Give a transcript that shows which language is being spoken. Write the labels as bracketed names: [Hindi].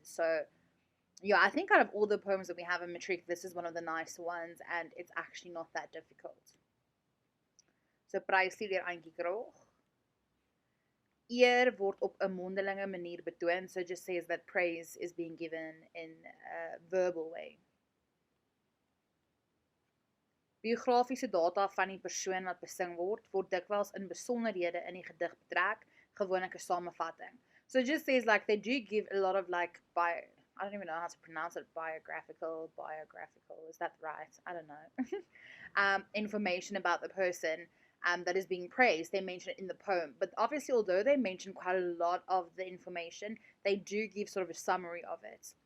[English] So yeah, I think out of all the poems that we have in Matric, this is one of the nice ones, and it's actually not that difficult. [Afrikaans] So Pryslied deur Antjie Krog. Eer word op 'n mondelinge manier betoon, [English] so just says that praise is being given in a verbal way. [Afrikaans] Biografiese data van die persoon wat besing word dikwels in besonderhede in die gedig betrek, gewoonlik 'n samevatting. [English] So it just says like they do give a lot of like I don't even know how to pronounce it. Biographical. Is that right? I don't know. Information about the person that is being praised. They mention it in the poem. But obviously, although they mention quite a lot of the information, they do give sort of a summary of it.